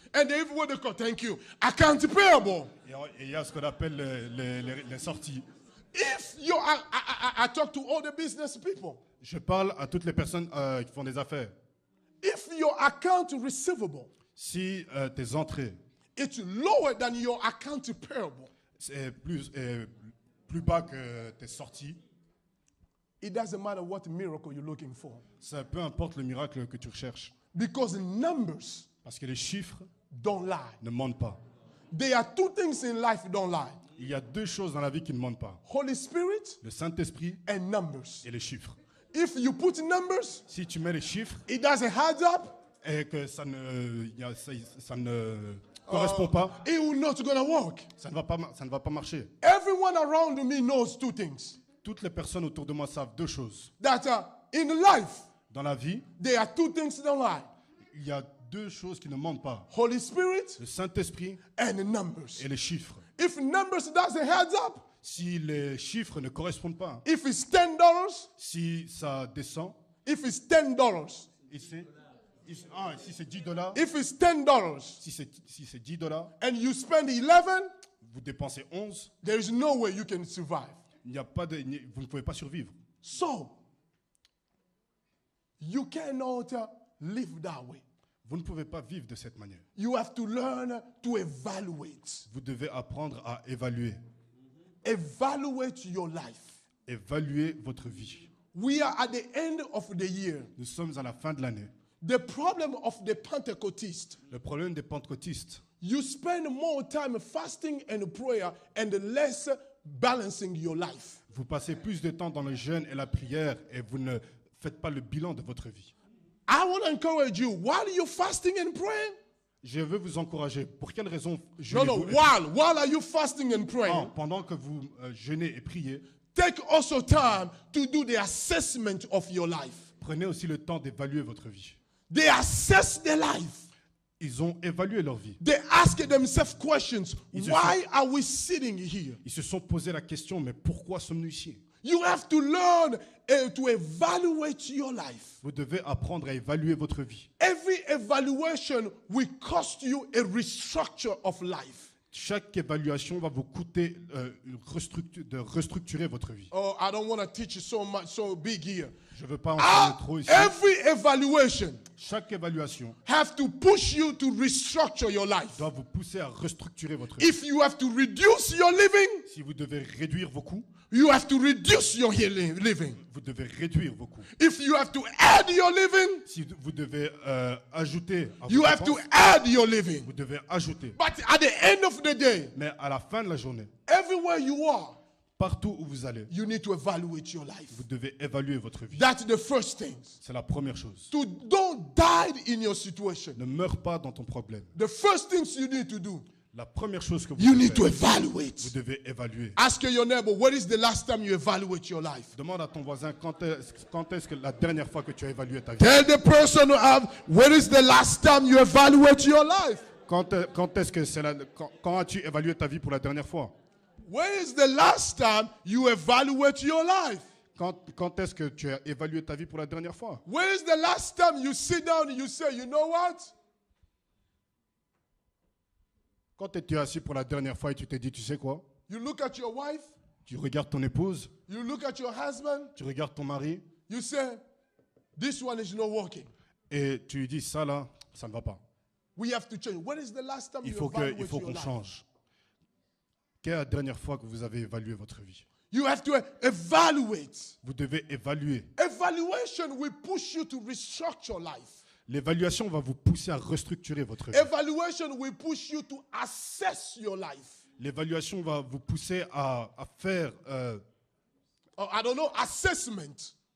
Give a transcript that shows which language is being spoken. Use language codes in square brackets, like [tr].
[en] and they have what they call, thank you, account payable. [fr] et il y a ce qu'on appelle les sorties. [en] If you, I talk to all the business people. [fr] Je parle à toutes les personnes qui font des affaires. [en] If your account receivable [fr] Si tes entrées [en] it's lower than your account payable, [fr] c'est plus bas que tes sorties, [en] it doesn't matter what miracle you're looking for. [fr] ça peu importe le miracle que tu recherches. [en] Because numbers [fr] Parce que les chiffres [en] don't lie. [fr] ne mentent pas. [en] There are two things in life don't lie. [fr] Il y a deux choses dans la vie qui ne mentent pas. [en] Holy Spirit [fr] Le Saint-Esprit [en] and numbers. [fr] et les chiffres. [en] If you put numbers, [fr] Si tu mets les chiffres [en] it doesn't add up, [fr] et que ça ne correspond pas, [en] it will not gonna work. [fr] ça ne va pas marcher. [en] Everyone around me knows two things. [fr] Toutes les personnes autour de moi savent deux choses. [en] That in life, [fr] Dans la vie, [en] there are two things that don't lie. [fr] il y a deux choses qui ne mentent pas. [en] Holy Spirit [fr] Le Saint-Esprit [en] and numbers. [fr] et les chiffres. [en] If numbers doesn't add up, [fr] Si les chiffres ne correspondent pas, [en] if it's $10, [fr] si ça descend, [en] if it's $10, [fr] et si c'est 10 $, [en] if it's $10 [fr] si c'est 10 $, [en] and you spend 11, [fr] vous dépensez 11, [en] there is no way you can survive. [fr] vous ne pouvez pas survivre. [en] So, you cannot live that way. [fr] Vous ne pouvez pas vivre de cette manière. [en] You have to learn to evaluate. [fr] Vous devez apprendre à évaluer. [en] Evaluate your life. [fr] Évaluer votre vie. [en] We are at the end of the year. [fr] Nous sommes à la fin de l'année. [en] The problem of the Pentecostals, [fr] Le problème des pentecôtistes, [en] you spend more time fasting and prayer and less balancing your life. [fr] vous passez plus de temps dans le jeûne et la prière et vous ne faites pas le bilan de votre vie. [en] I want to encourage you, while you're fasting and praying, [fr] Je veux vous encourager. Pour quelle raison [en] no, [fr] jeûnez-vous? [en] while are you fasting and [fr] Non, [en] praying, [fr] pendant que vous jeûnez et priez, [en] take also time to do the assessment of your life. [fr] prenez aussi le temps d'évaluer votre vie. [en] They assess their life. [fr] Ils ont évalué leur vie. [en] They ask themselves questions. [fr] Ils se [en] Why are we sitting here? [fr] Ils se sont posé la question, mais pourquoi sommes-nous ici? [en] You have to learn to evaluate your life. [fr] Vous devez apprendre à évaluer votre vie. [en] Every evaluation will cost you a restructure of life. [fr] Chaque évaluation va vous coûter de restructurer votre vie. [en] Oh, I don't want to teach you so much, so big here. [fr] Je ne veux pas en parler trop ici. [en] Every evaluation [fr] Chaque évaluation [en] have to push you to restructure your life. [fr] doit vous pousser à restructurer votre vie. [en] If you have to reduce your living, [fr] Si vous devez réduire vos coûts, [en] you have to reduce your living. [fr] vous devez réduire vos coûts. [en] If you have to add your living, [fr] Si vous devez ajouter à vos [en] you have to [fr] dépenses, [en] add your living. [fr] vous devez ajouter. [en] But at the end of the day, [fr] Mais à la fin de la journée, [en] everywhere you are, [fr] partout où vous allez, [en] you need to evaluate your life. [fr] vous devez évaluer votre vie. [en] That's the first thing. [fr] C'est la première chose. [en] Don't die in your situation. [fr] Ne meurs pas dans ton problème. [en] The first things you need to do, [fr] La première chose que vous [en] you [fr] devez [en] need to [fr] faire, [en] evaluate. [fr] vous devez évaluer. [en] Ask your neighbor, when is the last time you evaluate your life? [fr] Demande à ton voisin quand est-ce que la dernière fois que tu as évalué ta vie. [en] Tell the person who have, when is the last time you evaluate your life? [fr] Quand est-ce que quand as-tu évalué ta vie pour la dernière fois? [en] When is the last time you evaluate your life? [fr] Quand est-ce que tu as évalué ta vie pour la dernière fois? [en] When is the last time you sit down and you say, you know what? [fr] Quand es-tu assis pour la dernière fois et tu t'es dit, tu sais quoi? [en] You look at your wife, [fr] Tu regardes ton épouse, [en] you look at your husband, [fr] tu regardes ton mari [en] you say, this one is not working. [fr] et tu lui dis, ça là, ça ne va pas. [en] We have to change. When is the last time [fr] Il [en] you [fr] faut [en] evaluate [fr] qu'on [en] your life? [fr] change. Quelle est la dernière fois que vous avez évalué votre vie? [en] You have to evaluate. [fr] Vous devez évaluer. [en] Evaluation will push you to restructure life. [fr] L'évaluation va vous pousser à restructurer votre vie. [en] Evaluation will push you to assess your life. [fr] L'évaluation va vous pousser à faire [en] Or, I don't know, assessment.